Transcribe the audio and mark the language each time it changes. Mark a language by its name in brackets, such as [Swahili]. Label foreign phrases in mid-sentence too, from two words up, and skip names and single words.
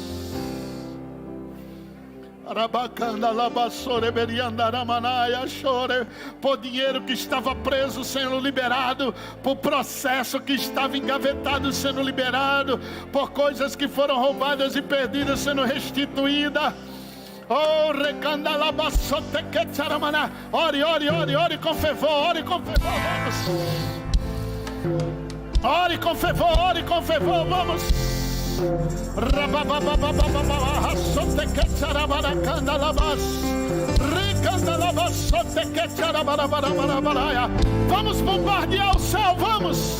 [Portuguese] Por dinheiro que estava preso sendo liberado, por processo que estava engavetado sendo liberado, por coisas que foram roubadas e perdidas sendo restituídas. Oh, ore, ore, ore, ore com fervor, ore com fervor, vamos. Ore com fervor, ore com fervor, vamos. Vamos bombardear o céu, vamos.